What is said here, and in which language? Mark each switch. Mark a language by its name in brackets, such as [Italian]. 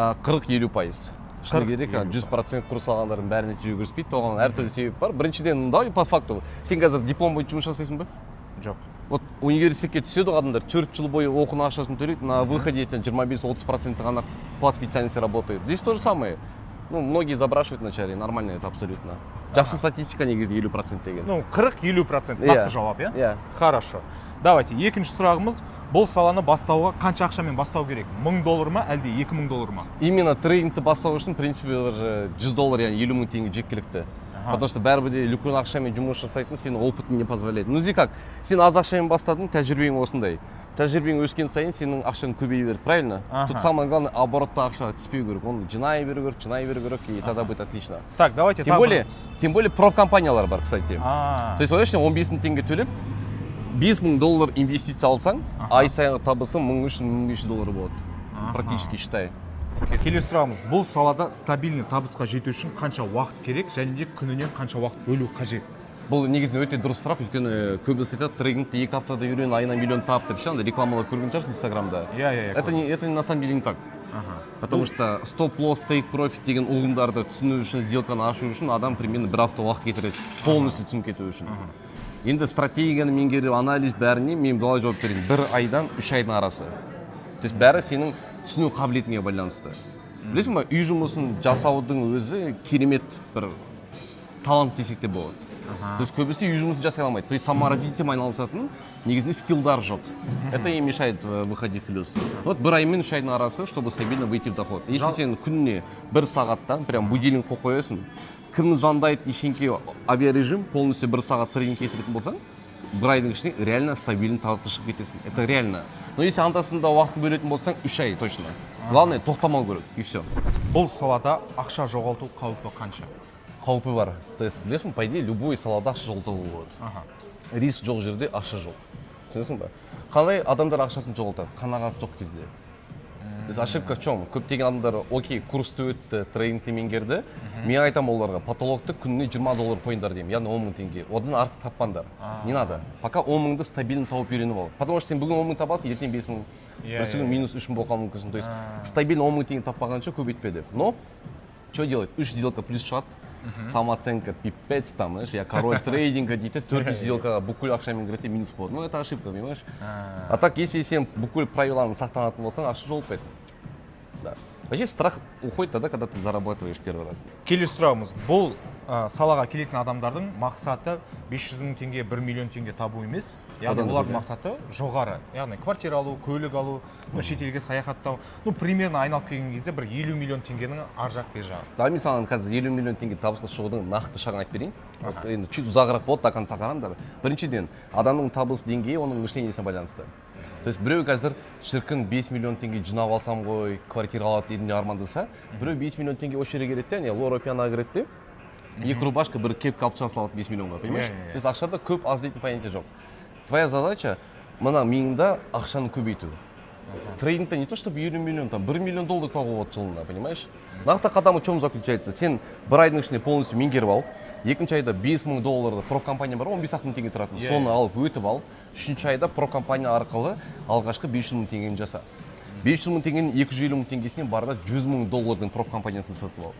[Kazakh] 40-50%. Шыны керек, 100% курс алғандардың бәрі нәтиже көрсетпейді. Оған әртүрлі себеп бар. Біріншіден, [Russian] по факту, [Kazakh] сен қазір диплом бойынша жұмыс жасайсың ба? Жоқ. Вот университетке түседі адамдар 4 жыл бойы оқуын ақшасын төлейді, [Russian] на выходе [Kazakh] 25-30% ғана [Russian] по специальности работает. Здесь то же самое. Многие запрашивают вначале, нормально это абсолютно. [Kazakh] Жақсы статистика негізі 50% деген. 40-50% нақты жауап, иә? [Russian] Хорошо. Давайте, [Kazakh] екінші сұрағымыз, бұл саланы бастауға қанша ақшамен бастау керек? $1000 ма, әлде $2000 ма? Именно трейдингті бастау үшін, [Russian] в принципе, [Kazakh] $100, яғни 50 мың теңге жеткілікті. [Russian] Потому что [Kazakh] бәрібір де үлкен ақшамен жұмыс жасайтын сенің опытың [Russian] не позволяет. Как? [Kazakh] Сен аз ақшамен бастадың, тәжірибең осындай. Тәжірибең өскен сайын сенің ақшаң көбейе береді, [Russian] правильно? Тут самое главное, [Kazakh] оборотта ақша түспеу керек. Оны жинай беру керек, [Russian] и тогда будет отлично. Так, давайте. Тем более [Kazakh] профкомпаниялар бар, [Russian] кстати. То есть, [Kazakh] ойлашы, 15 мың теңге төлеп, $5000 инвестиция алсаң, ай сайынғы табысың $1300-1500 болады. [Russian] Практически считай. [Kazakh] Келесі сұрағымыз, бұл салада стабильный табысқа жету үшін қанша уақыт керек және де күнінен қанша уақыт бөлу қажет? Бұл негізінде өте дұрыс сұрақ, өйткені көбісі айтады, трейдингті 2 аптада үйрен, айына миллион тап деп ше, рекламалар көрген шығарсың Инстаграмда. [Russian] Это на самом деле не так. Потому что [Kazakh] стоп-лосс, тейк-профит деген ұғымдарды түсіну үшін, сделканы ашу үшін адам [Russian] примерно [Kazakh] 1 апта уақыт кетіреді, [Russian] полностью [Kazakh] түсініп кету үшін. Енді стратегияны меңгеру, анализ бәріне мен былай жауап берейін, 1 айдан 3 айдың арасы. [Russian] То есть [Kazakh] бәрі сенің түсіну қабілетіңе байланысты. Білесің ба, үй жұмысын жасаудың өзі керемет бір талант десек те болады. То есть көбісі үй жұмысын жасай алмайды. То есть саморазвитием айналысатын негізінде скиллдар жоқ. [Russian] Это и мешает выходить в плюс. [Kazakh] Вот 1 ай мен 3 айдың арасы, [Russian] чтобы стабильно выйти в доход. [Kazakh] Если сен күніне 1 сағаттан прям будильник қойып қоясың, кім звондайды, ешенке авиарежим, полностью 1 сағат тренинг кетіретін болсаң, 1 айдың ішінде реально стабильный табысқа шығып кетесің. [Russian] Это реально. Но если [Kazakh] антасында уақыт бөлетін болсаң, 3 ай [Russian] точно. Главное, [Kazakh] тоқтамау керек, [Russian] и все. [Kazakh] Бұл салада ақша жоғалту қаупі қанша? Қаупі бар. То есть, білесің, [Russian] по идее, [Kazakh] любой салада ақша жоғалтуға болады. Риск жоқ жерде ақша жоқ. Түсінесің ба? Қалай адамдар ақшасын жоғалтады? Қанағат жоқ кезде. [Russian] То есть, ошибка в чем? [Kazakh] Көптеген адамдар, окей, курсты өтті, трейдингті меңгерді. Мен айтам оларға, потолокты күніне $20 қойыңдар деймін, яғни 10 мың теңге. Одан артық таппаңдар. [Russian] Не надо. [Kazakh] Пока 10 мыңды стабильно тауып үйреніп ал. Потому что сен бүгін 10 мың табасың, ертең 5 мың. Бірсі күн минус 3 мың болып қалуы мүмкін. То есть, стабильно 10 мың теңге таппағанша көбейтпе деп. [Russian] Но, что делать? 3 сделка [Kazakh] плюс шығады. [Russian] Самооценка пипец там, знаешь, я король трейдинга [Kazakh] дейді, [Russian] 4 сделка [Kazakh] бүкіл ақшамен кіреді, минус болады. [Russian] Ну, это ошибка, понимаешь? А так, если [Kazakh] сен бүкіл правиланы сақтанатын болсаң, ақша жоғалтпайсың. [Russian] Да. Вообще страх уходит тогда, когда ты зарабатываешь первый раз. [Kazakh] Келесі сұрағымыз, бұл салаға келетін адамдардың мақсаты 500 мың теңге, 1 миллион теңге табу емес. Яғни олардың мақсаты жоғары. Яғни квартира алу, көлік алу, шетелге саяхаттау. Примерно айналып келген кезде бір 50 миллион теңгенің ар жақ бер жағы. Да, мен саған қазір 50 миллион теңге табысқа шығудың нақты шағын айтып берейін. Енді чуть ұзағырақ болады, [Russian] до конца [Kazakh] қараңдар. Біріншіден, адамның табыс деңгейі оның мышлениесіне байланысты. То есть біреу қазір шіркін 5 миллион теңге жинап алсам ғой, квартира алады дейтін армандаса, біреу 5 миллион теңге осы жерге келеді де, Лора Пиано кіреді де, 2 рубашка, бір кепка алып шыға салады 5 миллионға, [Russian] понимаешь? [Kazakh] То есть ақшада көп аз дейтін понятие жоқ. [Russian] Твоя задача [Kazakh] мына миыңда ақшаны көбейту. Трейдингте [Russian] не то чтобы [Kazakh] 1 миллион, там 1 миллион доллар табуға болады жылына, [Russian] понимаешь? [Kazakh] Нақты қадамы [Russian] в чем заключается? [Kazakh] Сен бір айдың ішінде полностью меңгеріп ал, екінші айда 5 мың долларды прокомпания бар, 15 мың теңге тұратын, соны алып өтіп ал, үшінші айда прокомпания арқылы алғашқы 500 мың теңгені жаса. 500 мың теңгенің 250 мың теңгесінен барда 100 мың доллардың прокомпаниясын сатып ал.